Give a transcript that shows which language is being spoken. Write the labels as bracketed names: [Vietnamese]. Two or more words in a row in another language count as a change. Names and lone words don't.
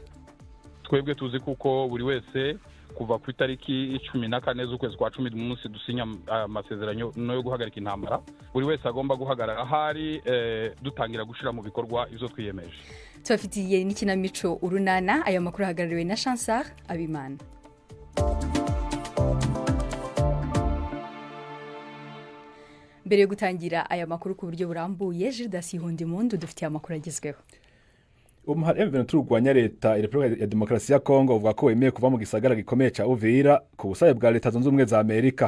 [Rundi] Twebwe tuzi kuko buri wese kuva ku itariki 14 z'ukwezi kwa 10 munsi dusinya amasezerano no yo guhagarika intambara, buri wese agomba guhagarara ahari dutangira gushira mu bikorwa izo twiyemeje. [Kinyarwanda] Tubafitiye n'ikinamico urunana, aya makuru ahagarariwe na Chansar Abimana. Mbere yo gutangira aya makuru ku buryo burambuye, Gildas Ihondimundu dufitiye amakuru agezweho. [Rundi] Umuhari M23 urwanya leta Repubulika ya Demokarasi ya Kongo uvuga ko wemeye kuva mu gisagara gikomeye ca Uvira ku busabe bwa leta zunze ubumwe za Amerika.